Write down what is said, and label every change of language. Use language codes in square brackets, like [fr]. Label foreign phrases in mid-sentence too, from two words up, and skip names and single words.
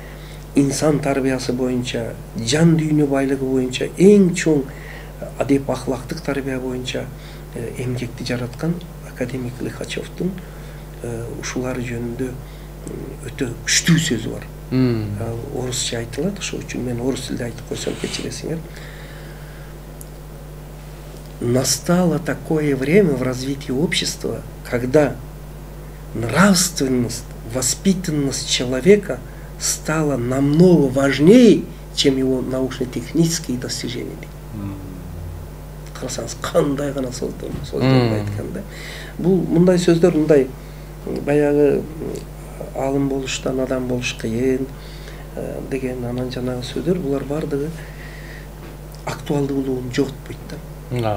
[ky] Ошо insan тарбиясы боюнча, жан дүйнө байлыгы боюнча эң чоң адеп ахлактык тарбия боюнча эмгекти жараткан академик Лихачевдун ушулар жөнүндө өтө күчтүү сөзү бар. Орусча айтылат, ошол үчүн мен орус тилде айтып койсом кечиресиңер. [ru] Настало такое время в развитии общества, когда нравственность, воспитанность человека стала намного важнее, чем его научно-технические достижения. [ky] Карасаңыз, кандай гана сөздөрдү айтканда. Бул мындай сөздөр, мындай баягы алым болуштан адам болуш кыйын деген анан жанагы сөздөр, булар бардыгы актуалдуулугун жоготпойт да.